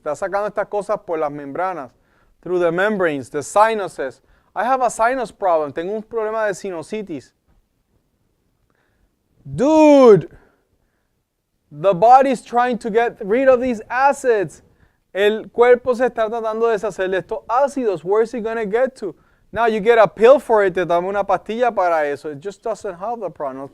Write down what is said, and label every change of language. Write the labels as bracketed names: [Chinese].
[Spanish] Está sacando estas cosas por las membranas. [English] Through the membranes, the sinuses. I have a sinus problem. [Spanish] Tengo un problema de sinusitis. [English] Dude, the body's trying to get rid of these acids. El cuerpo se está tratando de deshacer de estos ácidos. Where is it going to get to? Now you get a pill for it. [Spanish] Te damos una pastilla para eso. [English] It just doesn't help the problem.